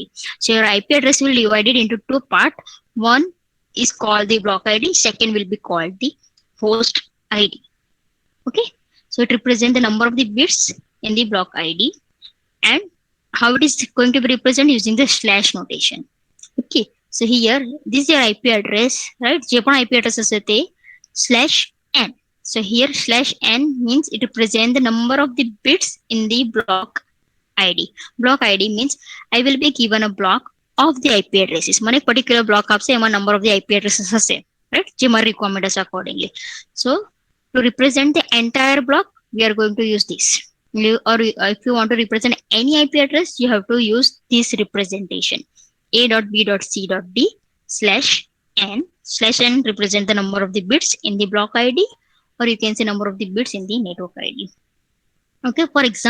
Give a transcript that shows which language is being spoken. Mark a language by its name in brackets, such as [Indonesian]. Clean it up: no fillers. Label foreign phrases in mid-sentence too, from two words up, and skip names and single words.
[English] So your IP address will be divided into 2 parts. One is called the block ID. Second will be called the host ID. Okay. So it represents the number of the bits in the block ID and how it is going to be represented using the slash notation. Okay. So here this is your IP address, right? [Gujarati] જે પણ [English] IP address [Gujarati] હશે તે /n. [English] So here /n means it represents the number of the bits in the block ID. Block ID means I will be given a block of the IP addresses. [Gujarati] મને એક [English] particular block [Gujarati] આપશે એમાં [English] number of the IP addresses [Gujarati] હશે, right? જે મારી requirement હશે accordingly. [English] So to represent the entire block, we are going to use this. Or if you want to represent any IP address, you have to use this representation. A.B.C.D/n. /n represent the number of the bits in the block ID, or you can say number of the bits in the network ID.